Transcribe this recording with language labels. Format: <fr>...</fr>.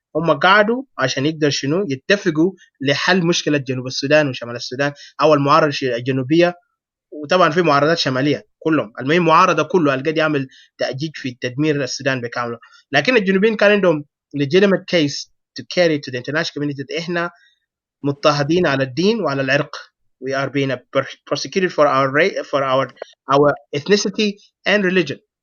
<ar>هم قعدوا عشان يقدر شنو يتفقوا لحل مشكله جنوب السودان وشمال السودان او المعارضه الجنوبيه، وطبعا في معارضات شماليه كلهم. المهم معارضه كله قاعد يعمل تأجيج في تدمير السودان بكامله. لكن الجنوبيين كان عندهم</ar> <en>legitimate case to carry to the international community.</en> <ar>احنا مضطهدين على الدين وعلى العرق.</ar> <en>We are being persecuted for our ethnicity and religion.</en>